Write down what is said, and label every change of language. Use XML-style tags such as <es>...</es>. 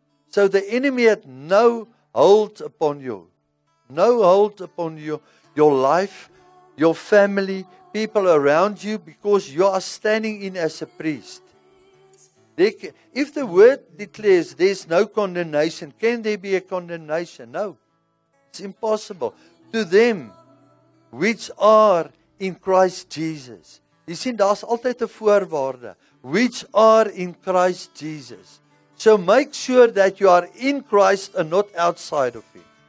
<en>So the enemy had no hold upon you. No hold upon your life, your family, people around you, because you are standing in as a priest. If the Word declares there's no condemnation, can there be a condemnation? No. It's impossible. To them which are in Christ Jesus.</en> <af>Jy sien, daar's altyd 'n voorwaarde.</af> <en>Which are in Christ Jesus. So make sure that you are in Christ and not outside of Him.</en>